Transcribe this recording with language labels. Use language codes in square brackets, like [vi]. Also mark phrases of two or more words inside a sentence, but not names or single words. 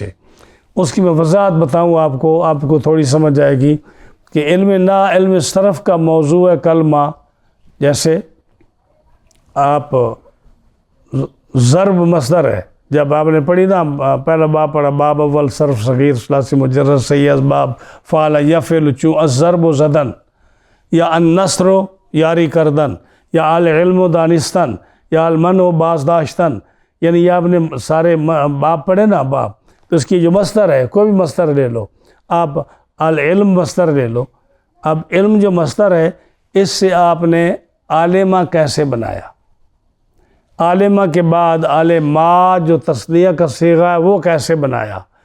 [ur] اس کی میں وضاحت بتاؤں آپ کو تھوڑی سمجھ آئے گی کہ علم صرف کا موضوع ہے کلمہ. جیسے آپ ضرب مصدر ہے، جب آپ نے پڑھی نا پہلا باب پڑھا، [fa] باب اول صرف صغیر ثلاثی مجرد صحیح اسباب فعل یفعل چوں الضرب و زدن یا النصر و یاری کردن یا العلم و دانستن یا المنع و بازداشتن. [ur] یعنی یہ آپ نے سارے باب پڑھے نا باب، تو اس کی جو مصدر ہے، کوئی بھی مصدر لے لو آپ، العلم مصدر لے لو. اب علم جو مصدر ہے اس سے آپ نے عالمہ کیسے بنایا. عالمہ کے بعد عالمات جو تصنیہ کا صیغہ ہے وہ کیسے بنایا.